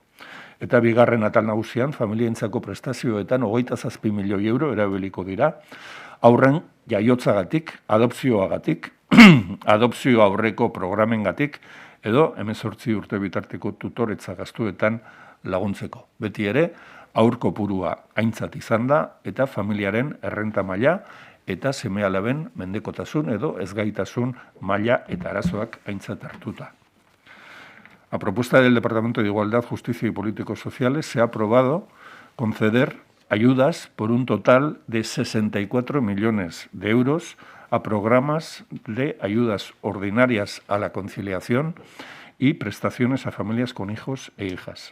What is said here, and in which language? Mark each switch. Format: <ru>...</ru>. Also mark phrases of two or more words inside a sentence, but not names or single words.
<eu>Eta bigarren atal nagusian, familientzako prestazioetan 27 milioi euro erabiliko dira, haurren jaiotzagatik, adopzioagatik, adopzio aurreko programengatik edo 18 urte bitarteko tutoretza gastuetan laguntzeko. Beti ere, haur kopurua aintzat izan da eta familiaren errenta maila eta seme-alaben mendekotasun edo ezgaitasun maila eta arazoak aintzat hartuta.</eu> <es>A propuesta del Departamento de Igualdad, Justicia y Políticos Sociales se ha aprobado conceder ayudas por un total de 64 millones de euros a programas de ayudas ordinarias a la conciliación y prestaciones a familias con hijos e hijas.</es>